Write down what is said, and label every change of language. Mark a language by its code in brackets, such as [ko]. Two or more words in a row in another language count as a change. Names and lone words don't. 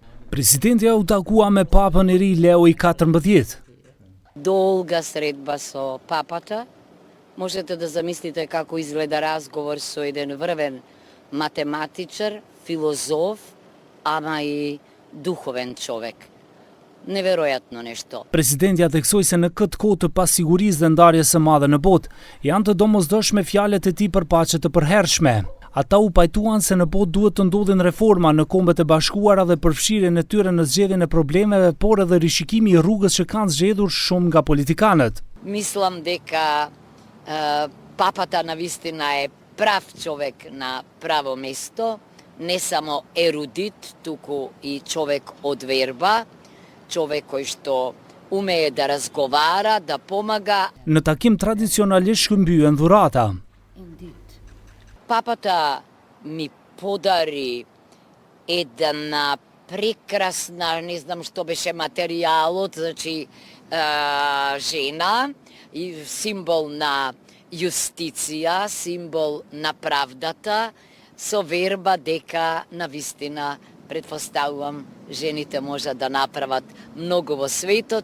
[sq] Президентja u takua me papën e ri Leo XIV. [mk] Долга средба со папата. Можете да замислите како изгледа разговор со еден врвен математичар, филозоф, ама и духовен човек. Неверојатно нешто. [sq] Presidentja theksoi se në këtë kohë të pasigurisë dhe ndarjes së madhe në botë, janë të domosdoshme fjalët e tij për paqe të përhershme. Ata u pajtuan se në botë duhet të ndodhin reforma në Kombet e Bashkuara dhe përfshirjen e tyre në zgjedhjen e problemeve, por edhe rishikimi i rrugës që kanë zgjedhur shumë nga politikanët. [mk] Мислам дека папата навистина е прав човек на право место, не само ерудит, туку и човек од верба, човек кој што умее да разговара, да помага. [sq] Në takim tradicionalisht shkëmbyen dhurata. [mk] Папата ми подари една прекрасна, не знам што беше материјалот, значи жена, и символ на јустиција, символ на правдата, со верба дека навистина предпоставувам жените можат да направат многу во светот.